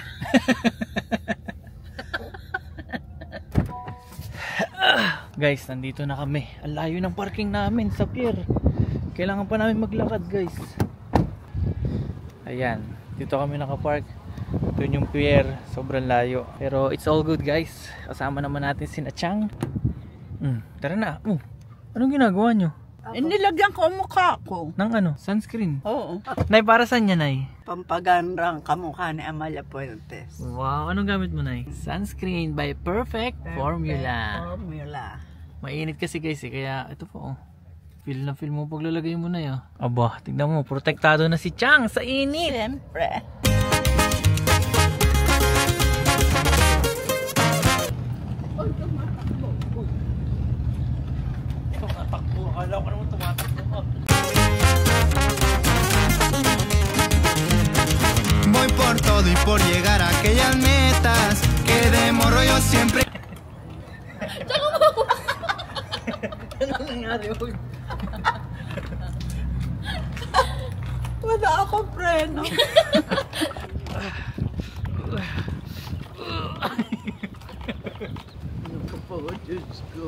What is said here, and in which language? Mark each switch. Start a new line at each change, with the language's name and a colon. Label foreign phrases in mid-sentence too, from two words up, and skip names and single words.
Filipino: Guys, nandito na kami. Ang layo ng parking namin sa pier. Kailangan pa namin maglakad, guys. Ayan, dito kami nakapark. Doon yung pier, sobrang layo.
English: Pero it's all good, guys.
Filipino: Kasama naman natin si Chang. Tara na. Anong ginagawa nyo? Nilagyan ko ang mukha ko. Nang ano? Sunscreen? Oo. Nay, para saan yan, Nay? Pampagandang kamukha ni Amalia Puentes. Wow, anong gamit mo, Nay?
English: Sunscreen by Perfect Formula. Formula.
Filipino: Mainit kasi guys kaya ito po feel na feel mo paglalagay mo na yan. Aba, tignan mo, protektado na si Chang sa init. Siyempre. Tumatakbo, akala ko naman tumatakbo.
Spanish: Voy por todo y por llegar a aquellas metas que de morro yo siempre...
Filipino: Ano nangyari yun? Wala akong preno. Ano ka po, Diyos ko?